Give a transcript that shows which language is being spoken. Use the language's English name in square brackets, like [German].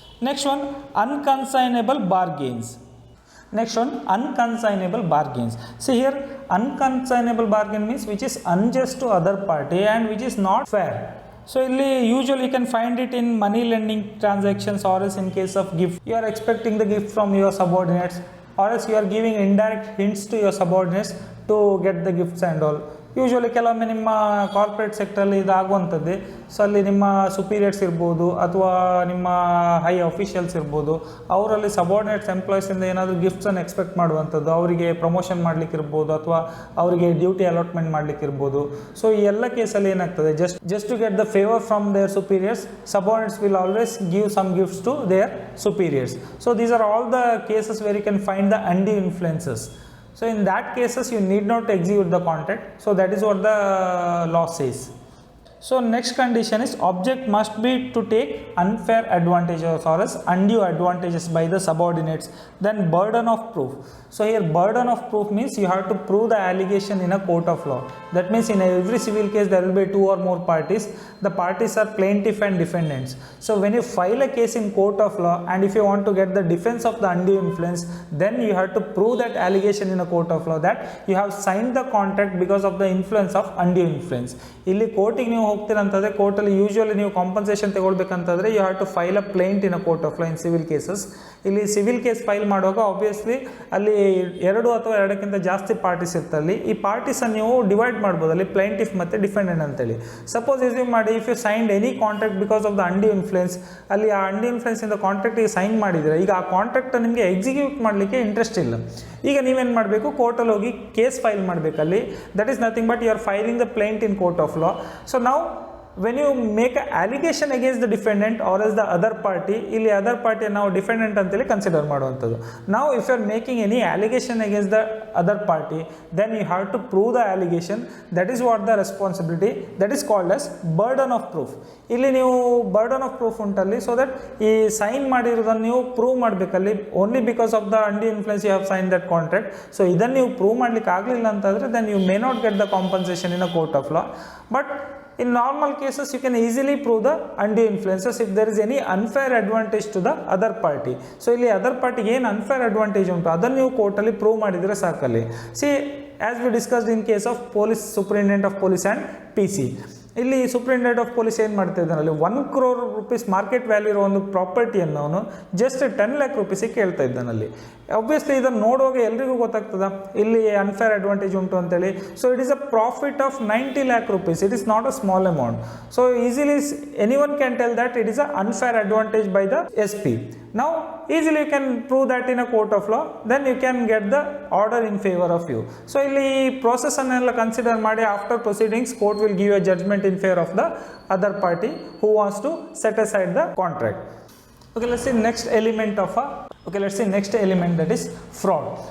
[English] Next one, unconscionable bargains. Next one, unconsignable bargains. See here, unconsignable bargain means which is unjust to other party and which is not fair. So usually you can find it in money lending transactions, or else in case of gift, you are expecting the gift from your subordinates, or else you are giving indirect hints to your subordinates to get the gifts and all. [Kannada] Usually ಕೆಲವೊಮ್ಮೆ ನಿಮ್ಮ corporate ಸೆಕ್ಟ್ರಲ್ಲಿ ಇದಾಗುವಂಥದ್ದೇ. So ಅಲ್ಲಿ ನಿಮ್ಮ superiors ಇರ್ಬೋದು ಅಥವಾ ನಿಮ್ಮ high officials ಇರ್ಬೋದು, ಅವರಲ್ಲಿ subordinates ಎಂಪ್ಲಾಯೀಸಿಂದ ಏನಾದರೂ ಗಿಫ್ಟ್ಸನ್ನು ಎಕ್ಸ್ಪೆಕ್ಟ್ ಮಾಡುವಂಥದ್ದು, ಅವರಿಗೆ ಪ್ರಮೋಷನ್ ಮಾಡಲಿಕ್ಕಿರ್ಬೋದು ಅಥವಾ ಅವರಿಗೆ ಡ್ಯೂಟಿ ಅಲಾಟ್ಮೆಂಟ್ ಮಾಡಲಿಕ್ಕಿರ್ಬೋದು. ಸೊ ಈ ಎಲ್ಲ ಕೇಸಲ್ಲಿ ಏನಾಗ್ತದೆ, [English] Just to get the favour from their superiors, subordinates will always give some gifts to their superiors. So these are all the cases where you can find the undue influences. So in that cases you need not execute the contract. So that is what the law says. So next condition is object must be to take unfair advantages or else undue advantages by the subordinates. Then burden of proof. So here burden of proof means you have to prove the allegation in a court of law. That means in every civil case there will be 2 or more parties. The parties are plaintiff and defendants. So when you file a case in court of law and if you want to get the defense of the undue influence, then you have to prove that allegation in a court of law that you have signed the contract because of the influence of undue influence. [Kannada] ಇಲ್ಲಿ ಕೋರ್ಟಿಗೆ ನೀವು ಹೋಗ್ತೀರಂತಂದರೆ ಕೋರ್ಟಲ್ಲಿ usually ನೀವು compensation ತಗೊಳ್ಬೇಕಂತಂದರೆ [English] You have to file a plaint in a court of law in civil cases. [Kannada] ಇಲ್ಲಿ civil case file ಮಾಡುವಾಗ obviously ಅಲ್ಲಿ 2 ಅಥವಾ 2ಕ್ಕಿಂತ ಜಾಸ್ತಿ ಪಾರ್ಟೀಸ್ ಇರ್ತಲ್ಲಿ. ಈ ಪಾರ್ಟೀಸನ್ನು ನೀವು ಡಿವೈಡ್ ಮಾಡ್ಬೋದು ಅಲ್ಲಿ ಪ್ಲೇಂಟಿಫ್ ಮತ್ತು ಡಿಫೆಂಡೆಂಟ್ ಅಂತೇಳಿ. ಸಪೋಸ್ ಎಸ್ಯೂಮ್ ಮಾಡಿ [English] if you signed any contract because of the undue influence, [Kannada] ಅಲ್ಲಿ ಆ ಅನ್ಡ್ಯೂ ಇನ್ಫ್ಲುಯೆನ್ಸಿಂದ ಕಾಂಟ್ರಾಕ್ಟಿಗೆ ಸೈನ್ ಮಾಡಿದರೆ ಈಗ ಆ ಕಾಂಟ್ರಾಕ್ಟ್ ನಿಮಗೆ ಎಕ್ಸಿಕ್ಯೂಟ್ ಮಾಡಲಿಕ್ಕೆ ಇಂಟ್ರೆಸ್ಟ್ ಇಲ್ಲ. ಈಗ ನೀವೇನು ಮಾಡಬೇಕು, ಕೋರ್ಟಲ್ಲಿ ಹೋಗಿ case file ಮಾಡಬೇಕಲ್ಲಿ. [English] That is nothing but you are filing the plaint in court of law. So now when you make an allegation against the defendant or as the other party, [Kannada] ಇಲ್ಲಿ other party ನಾವು defendant ಅಂತೇಳಿ consider ಮಾಡುವಂಥದ್ದು. [English] ನಾವು if you are making any allegation against the other party, then you have to prove the allegation. That is what the responsibility, that is called as burden of proof. [Kannada] ಇಲ್ಲಿ ನೀವು burden of proof ಉಂಟಲ್ಲಿ, so that ಈ sign ಮಾಡಿರೋದನ್ನು ನೀವು prove ಮಾಡಬೇಕಲ್ಲಿ. [English] Only because of the undue influence you have signed that contract. [Kannada] So ಇದನ್ನು ನೀವು prove ಮಾಡಲಿಕ್ಕೆ ಆಗಲಿಲ್ಲ ಅಂತಂದರೆ [English] then you may not get the compensation in a court of law. But in normal cases you can easily prove the undue influences if there is any unfair advantage to the other party. [Kannada] So ಇಲ್ಲಿ other ಪಾರ್ಟಿಗೆ ಏನು unfair advantage ಉಂಟು ಅದನ್ನು ನೀವು ಕೋರ್ಟಲ್ಲಿ prove ಮಾಡಿದರೆ ಸಾಕಲ್ಲಿ. [English] see as we discussed in case of [Kannada] police superintendent of police and PC, ಇಲ್ಲಿ superintendent of police ಏನು ಮಾಡ್ತಾ ಇದ್ದಾನಲ್ಲಿ 1 crore rupees ಮಾರ್ಕೆಟ್ ವ್ಯಾಲ್ಯೂ ಇರೋ ಒಂದು ಪ್ರಾಪರ್ಟಿಯನ್ನು ಅವನು ಜಸ್ಟ್ 10 lakh rupeesiಗೆ ಕೇಳ್ತಾ ಇದ್ದಾನಲ್ಲಿ. ಆಬ್ವಿಯಸ್ಲಿ ಇದನ್ನು ನೋಡುವಾಗ ಎಲ್ರಿಗೂ ಗೊತ್ತಾಗ್ತದ ಇಲ್ಲಿ ಅನ್ಫೇರ್ ಅಡ್ವಾಂಟೇಜ್ ಉಂಟು ಅಂತೇಳಿ. [English] So it is a profit of 90 lakh rupees. It is not a small amount. So easily any one can tell that it is a unfair advantage by the SP. Now easily you can prove that in a court of law, then you can get the order in favor of you. So [Kannada] ಇಲ್ಲಿ process ಅನ್ನೆಲ್ಲ consider ಮಾಡಿ [English] after proceedings court will give a judgment in favor of the other party who wants to set aside the contract. Okay, let's see next element of next element, that is fraud.